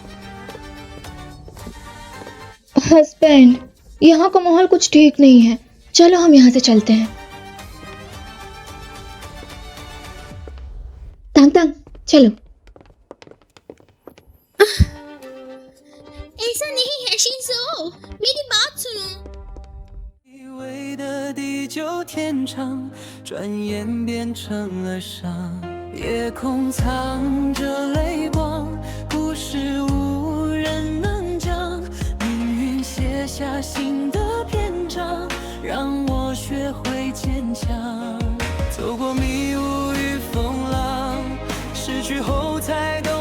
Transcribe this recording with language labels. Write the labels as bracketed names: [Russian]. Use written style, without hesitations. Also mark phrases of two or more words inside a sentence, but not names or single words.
[Hindi] हस्बैंड, यहाँ का माहौल कुछ ठीक नहीं है, चलो हम यहाँ से चलते हैं। तांग तांग, चलो। ऐसा नहीं है शिंजो, मेरी बात सुनो। [Chinese] 以为的地久天长，转眼变成了伤。夜空藏着泪光，故事无人能讲。命运写下新的篇章，让我学会坚强。走过迷雾与风浪，失去后才